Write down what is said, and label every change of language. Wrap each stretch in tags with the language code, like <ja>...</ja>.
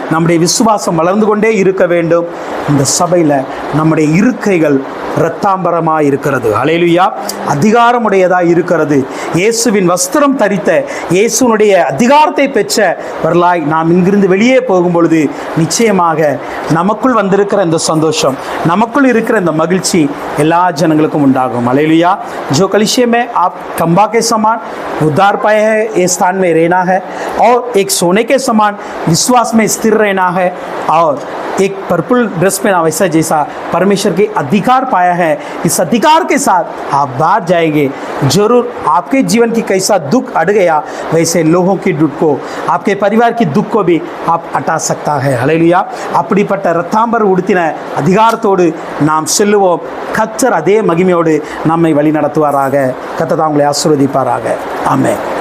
<ta>நம்முடைய விசுவாசம் வளர்ந்து கொண்டே இருக்க வேண்டும். இந்த சபையில் நம்முடைய இருக்கைகள் இரத்தாம்பரமாக இருக்கிறது. ஹல்லேலூயா. அதிகாரமுடையதாக இருக்கிறது. இயேசுவின் வஸ்திரம் தரித்த, இயேசுனுடைய அதிகாரத்தை பெற்றவர்களாய் நாம் இங்கிருந்து வெளியே போகும் பொழுது நிச்சயமாக நமக்குள் வந்திருக்கிற இந்த சந்தோஷம், நமக்குள் இருக்கிற இந்த மகிழ்ச்சி எல்லா ஜனங்களுக்கும் உண்டாகும். ஹல்லேलुया।</ta> <hi>जो कलीसिया में आप खंबा के समान उद्धार पाए हैं, ये स्थान में रहना है और एक सोने के समान विश्वास में स्थिर रहना है और एक पर्पल ड्रेस में वैसा जैसा परमेश्वर के अधिकार पाया है, इस अधिकार के साथ आप बाहर जाएंगे। जरूर आपके जीवन की कैसा दुख अड़ गया, वैसे लोगों की दुख को, आपके परिवार की दुख को भी आप हटा सकता है।</hi> <ta>ஹல்லேலூயா। அப்படிப்பட்ட இரத்தாம்பர் உடுத்தின அதிகாரத்தோடு நாம் செல்லுவோம். கர்த்தர் அதே மகிமையோடு நம்மை வழி நடத்துவாராக. கர்த்தர் உங்களை ஆசீர்வதிப்பாராக. ஆமென்.</ta>